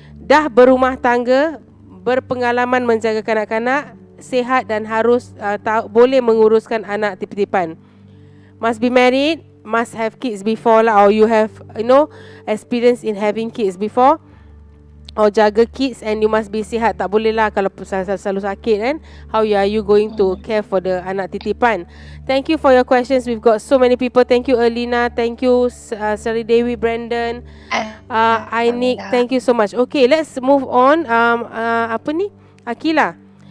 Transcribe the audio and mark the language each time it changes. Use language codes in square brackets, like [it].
[ms] Dah berumah tangga, berpengalaman menjaga kanak-kanak, sihat dan harus boleh menguruskan anak titipan. [en] Must be married, must have kids before lah, or you have experience in having kids before, or [ms] jaga [en] kids, and you must be [ms] sihat. Tak boleh lah kalau selalu sakit kan. [en] How are you going to care for the [ms] anak titipan? [en] Thank you for your questions. We've got so many people. Thank you Erlina, thank you Sari Dewi, Brandon, Ainik, thank you so much. Okay, let's move on. [ms] Apa ni? [en] Akila.